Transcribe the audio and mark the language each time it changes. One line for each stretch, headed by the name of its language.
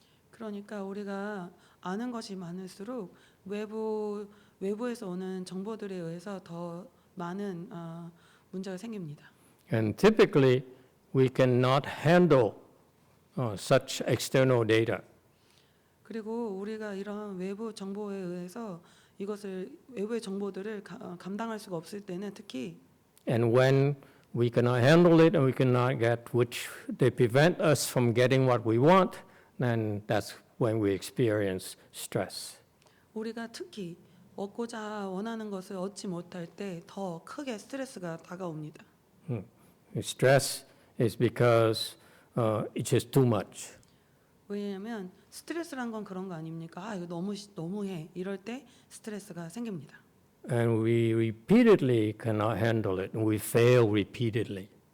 Korean: 그러니까 우리가 아는 것이 많을수록 외부에서 오는 정보들에 의해서 더 많은 문제가 생깁니다.
English: And typically, we cannot handle such external data.
Korean: 그리고 우리가 이런 외부 정보에 의해서 외부의 정보들을 감당할 수가 없을 때는 특히
English: And when we cannot handle it and we cannot get which they prevent us from getting what we want, then that's when we experience stress.
Korean: 우리가 특히 얻고자 원하는 것을 얻지 못할 때 더 크게 스트레스가 다가옵니다.
English: Stress is because it's just too much.
Korean: 왜냐하면 스트레스란 건 그런 거 아닙니까? 이거 너무해. 이럴 때 스트레스가 생깁니다.
English: And we repeatedly cannot handle it, and we fail repeatedly.